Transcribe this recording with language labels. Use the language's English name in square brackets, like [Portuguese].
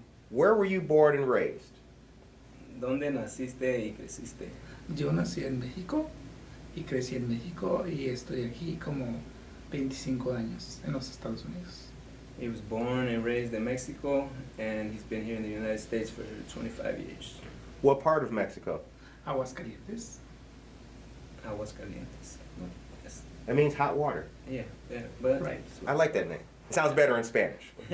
[English] Where were you born and raised? [Spanish] ¿Dónde naciste y creciste? Yo nací en México y crecí en México y estoy aquí como 25 años en los Estados Unidos. [English] He was born and raised in Mexico, and he's been here in the United States for 25 years. What part of Mexico? Aguascalientes. Aguascalientes. Yes. That means hot water. Yeah, but Right. I like that name. It sounds better in Spanish.